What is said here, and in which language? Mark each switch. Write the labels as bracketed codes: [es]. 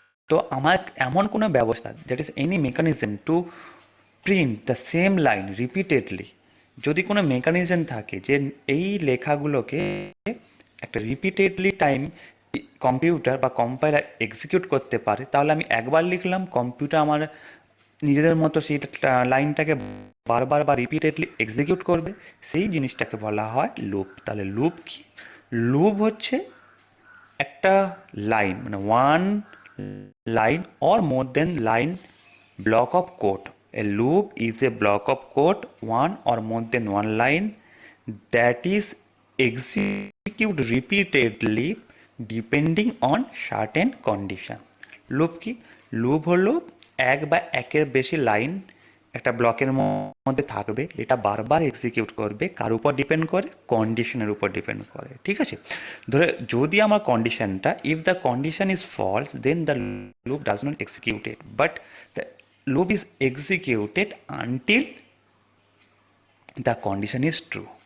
[bn] তো আমার এমন কোনো ব্যবস্থা, [en] that is any mechanism to print the same line repeatedly, [bn] যদি কোনো মেকানিজম থাকে যে এই লেখাগুলোকে একটা রিপিটেডলি টাইম কম্পিউটার বা কম্পাইলার এক্সিকিউট করতে পারে, তাহলে আমি একবার লিখলাম, কম্পিউটার আমার নিজেদের মতো সেই লাইনটাকে বারবার বা রিপিটেডলি এক্সিকিউট করবে, সেই জিনিসটাকে বলা হয় লুপ। তাহলে লুপ কি? লুপ হচ্ছে একটা লাইন, মানে [en] One line or more than line block of code. A loop is a block of code, one or more than one line, that is execute repeatedly depending on certain condition. [bn] Loop কি? Loop হলো এক বা একের বেশি line একটা ব্লকের মধ্যে থাকবে, এটা বারবার এক্সিকিউট করবে, কার উপর ডিপেন্ড করে? কন্ডিশনের উপর ডিপেন্ড করে। ঠিক আছে, ধরে যদি আমার কন্ডিশনটা, [en] If the condition is false, then the loop does not executed, but the loop is executed until the condition is true.